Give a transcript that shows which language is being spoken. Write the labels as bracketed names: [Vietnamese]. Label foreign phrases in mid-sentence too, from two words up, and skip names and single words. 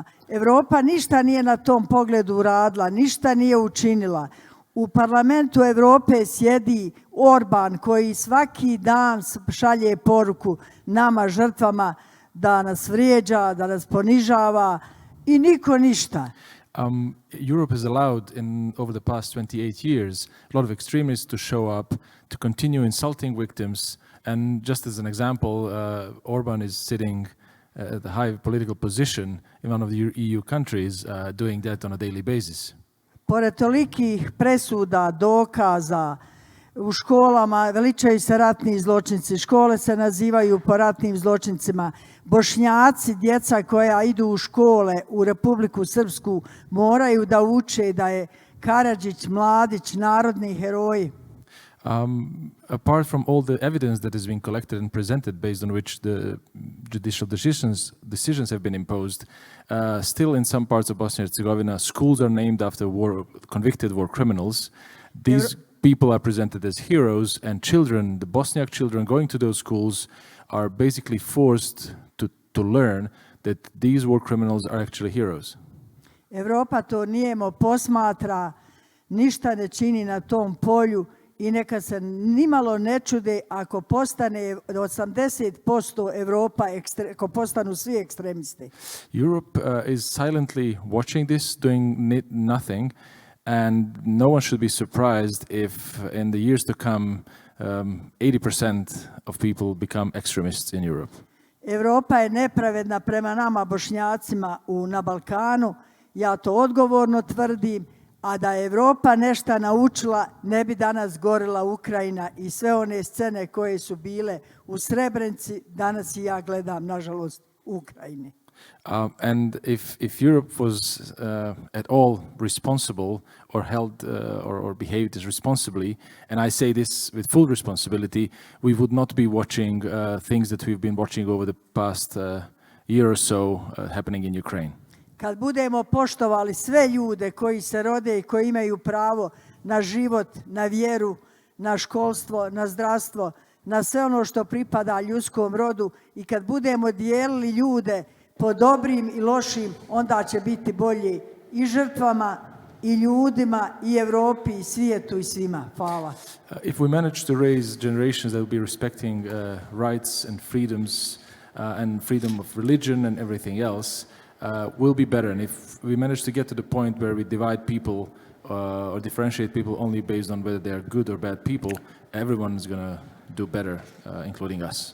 [Bosnian] Europa ništa nije na tom pogledu uradila, ništa nije učinila. U parlamentu Europe sjedi Orban koji svaki dan šalje poruku nama žrtvama da nas vrijeđa, da nas ponižava i niko ništa. [English] Europe has allowed, over the past 28 years, a lot of extremists to show up, to continue insulting victims. And just as an example, Orban is sitting at a high political position in one of the EU countries, doing that on a daily basis. [Bosnian] Pored tolikih presuda, dokaza, u školama veličaju se ratni zločinci, škole se nazivaju po ratnim zločincima. Bošnjaci, djeca koja idu u škole u Republiku Srpsku, moraju da uče da je Karadžić, Mladić, narodni heroji. [English] Apart from all the evidence that has been collected and presented based on which the judicial decisions have been imposed, still in some parts of Bosnia and Herzegovina, schools are named after convicted war criminals. These people are presented as heroes, and children, the Bosniak children going to those schools, are basically forced to learn that these war criminals are actually heroes. [Bosnian] Europa to nijemo posmatra, ništa ne čini na tom polju i neka se nimalo ne čude ako postane 80% Europa, ako postanu svi ekstremisti. [English] Europe is silently watching this, doing nothing, and no one should be surprised if in the years to come 80% of people become extremists in Europe. [Bosnian] Europa je nepravedna prema nama Bošnjacima na Balkanu, ja to odgovorno tvrdim, a da je Europa nešto naučila, ne bi danas gorila Ukrajina i sve one scene koje su bile u Srebrenici, danas i ja gledam, nažalost, u Ukrajini. [English] And if Europe was at all responsible or held or behaved as responsibly, and I say this with full responsibility, we would not be watching things that we've been watching over the past year or so happening in Ukraine. [Bosnian] Kad budemo poštovali sve ljude koji se rode i koji imaju pravo na život, na vjeru, na školstvo, na zdravstvo, na sve ono što pripada ljudskom rodu, i kad budemo dijelili ljude po dobrim i lošim, onda će biti bolje i žrtvama, i ljudima, i Europi, i svijetu, i svima. Hvala. [English] If we manage to raise generations that will be respecting rights and freedoms and freedom of religion and everything else, will be better. And if we manage to get to the point where we divide people or differentiate people only based on whether they're good or bad people, everyone is going to do better, including us.